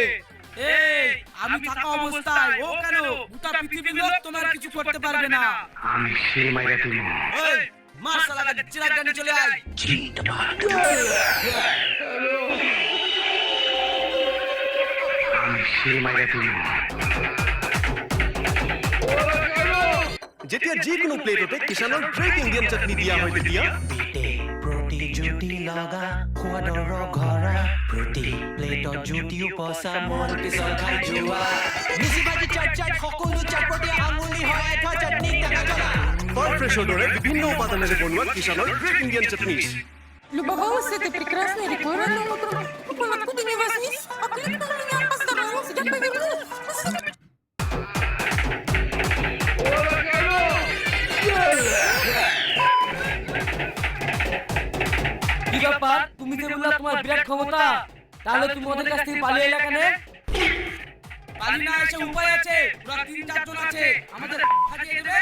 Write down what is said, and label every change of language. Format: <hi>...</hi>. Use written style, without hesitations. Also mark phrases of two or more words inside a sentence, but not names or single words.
<bn>এই আমি থাকা অবস্থায় ও কেন গোটা পৃথিবীর লোক তোমার কিছু করতে পারবে না। আমি সেই মাইরা তুমি এই মার শালা চিরাগ গানি চলে আয়। আমি সেই মাইরা তুমি</bn> <as>যেতিয়া যিকোনো প্লেটতে কিষানৰ গ্ৰেট ইণ্ডিয়ান চাটনি দিয়া হয় তেতিয়া বিটে প্ৰতি জুতি লগা সোৱাদৰ ঘৰা প্ৰতি প্লেটত জুতি উপচা মন পিছল খাই যোৱা মিচি ভাজি চাট চাট সকলো চাটপটীয়া আঙুলি হয় এটা চাটনি টেঙা জ্বলা ফৰ ফ্ৰেছৰ দৰে বিভিন্ন উপাদানেৰে বনোৱা কিষানৰ গ্ৰেট ইণ্ডিয়ান চাটনি।</as> <ru>Любовалась этой прекрасной рекой рано утром. Он откуда ни возьмись, окликнул меня, поздоровался, я повернулась.</ru> <bn>কি ব্যাপার, তুমি যে বললা তোমার বিরাট ক্ষমতা, তাহলে তুমি ওদের কাছ থেকে পালিয়ে এলে কেন? পালি না এসে উপায় আছে, ওরা 3-4 জন আছে, আমাদের ফাটিয়ে দেবে।</bn>